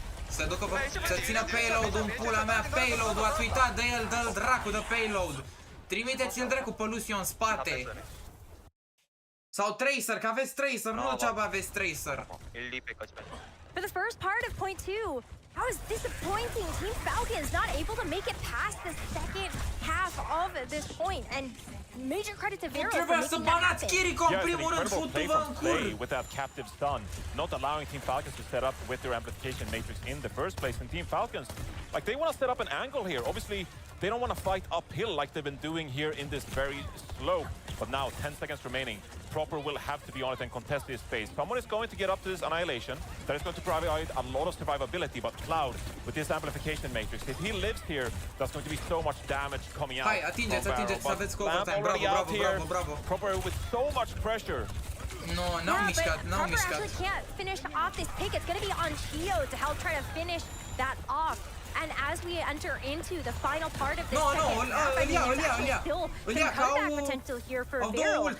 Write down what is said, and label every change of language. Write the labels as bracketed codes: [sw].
[ro] Să ducă să țină payload-ul în pula mea, payload-ul, ați uitat de el, dă-l dracu de payload. Trimiteți-l dracu pe Lucio în spate. Sau Tracer, că aveți Tracer, nu degeaba aveți Tracer. [en] For the first part of point two, that was disappointing. Team Falcons not able to make it past the second half of this point, and major credit to Viral for making that happen. An incredible play from Slay with that captive stun, not allowing Team Falcons to set up with their amplification matrix in the first place. And Team Falcons, like they want to set up an angle here. Obviously, they don't want to fight uphill like they've been doing here in this very slope. But now, 10 seconds remaining. Proper will have to be on it and contest this space. Someone is going to get up to this Annihilation. That is going to provide a lot of survivability. But Cloud, with this amplification matrix, if he lives here, that's going to be so much damage coming out. [ro] Hai, atingeți, să aveți cover time. Bravo. [en] Proper with so much pressure. [ro] No, n-au mișcat. [en] Actually can't finish off this pick. It's going to be on Chio to help try to finish that off. And as we enter into the final part of this second half, I mean, there's still some comeback potential here for Viral.